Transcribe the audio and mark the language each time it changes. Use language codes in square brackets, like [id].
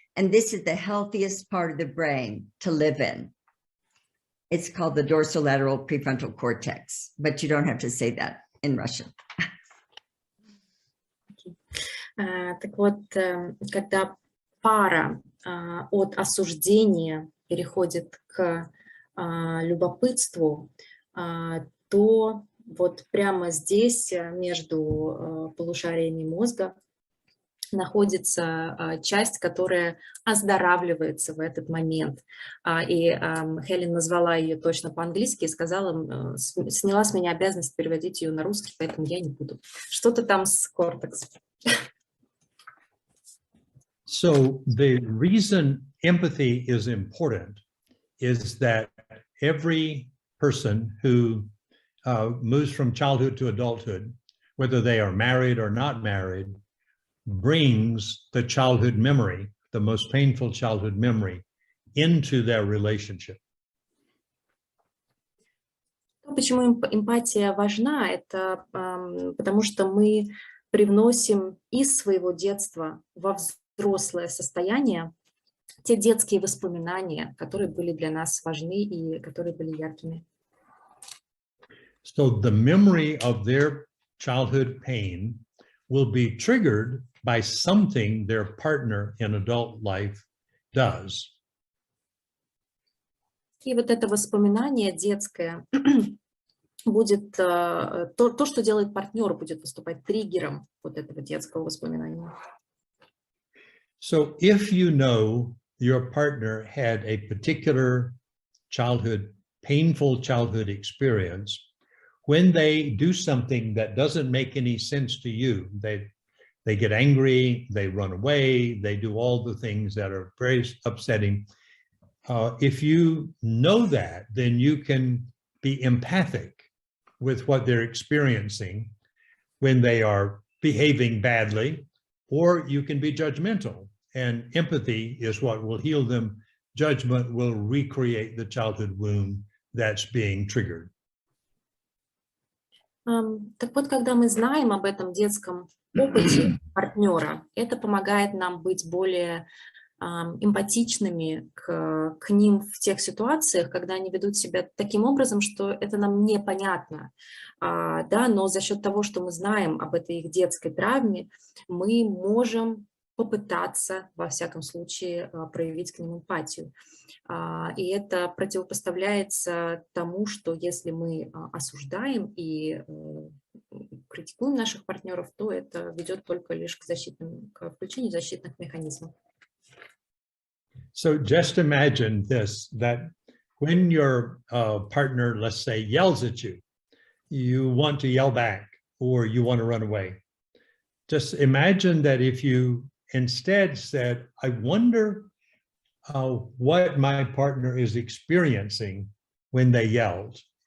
[en] And this is the healthiest part of the brain to live in. It's called the dorsolateral prefrontal cortex, but you don't have to say that in Russian. [ru] Так вот, когда пара от осуждения переходит к любопытству, то вот прямо здесь, между полушариями мозга, находится часть, которая оздоравливается в этот момент. И Хелен назвала ее точно по-английски и сказала, сняла с меня обязанность переводить ее на русский, поэтому я не буду. Что-то там с кортекс. [en] So the reason empathy is important is that every person who moves from childhood to adulthood, whether they are married or not married, brings the childhood memory, the most painful childhood memory, into their relationship. [ru] Почему эмпатия важна? Это потому что мы привносим из своего детства во взрослое состояние те детские воспоминания, которые были для нас важны и которые были яркими. [en] So the memory of their childhood pain will be triggered by something their partner in adult life does. [ru] И вот это воспоминание детское будет, то, что делает партнер, будет выступать триггером вот этого детского воспоминания. [en] So if you know your partner had a particular childhood, painful childhood experience, when they do something that doesn't make any sense to you, they get angry, they run away, they do all the things that are very upsetting. If you know that, then you can be empathic with what they're experiencing when they are behaving badly, or you can be judgmental. And empathy is what will heal them. Judgment will recreate the childhood wound that's being triggered. [ru] Так вот, когда мы знаем об этом детском опыте партнера, это помогает нам быть более эмпатичными к ним в тех ситуациях, когда они ведут себя таким образом, что это нам непонятно. Да, но за счет того, что мы знаем об этой их детской травме, мы можем попытаться, во всяком случае, проявить к ним эмпатию. И это противопоставляется тому, что если мы осуждаем и критикуем наших партнеров, то это ведет только лишь к включению защитных механизмов. [en] So just imagine this, that when your partner, let's say, yells at you, you want to yell back or you want to run away. Just imagine that if you instead said, I wonder what my partner is experiencing when they yelled.